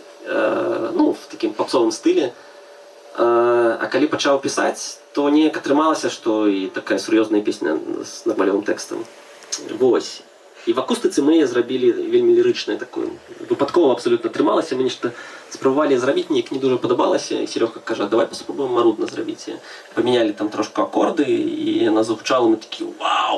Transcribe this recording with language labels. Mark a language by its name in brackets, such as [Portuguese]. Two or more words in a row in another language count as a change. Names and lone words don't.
[Belarusian] Ну, в такім попсовым стылі. А калі пачаў пісаць, то неяк атрымалася, што і такая сур'ёзная песня з нармалёвым тэкстам. Вось. І в акустыцы мы зрабілі вельмі лірычнае такое. Выпадкова абсалютна атрымалася. Мы нешта [Ukrainian] Спробували зробити, мені не дуже подобалося, і Серега каже, давай спробуємо марудно зробити. Поміняли там трошки акорди, і вона звучала, ми такі, вау!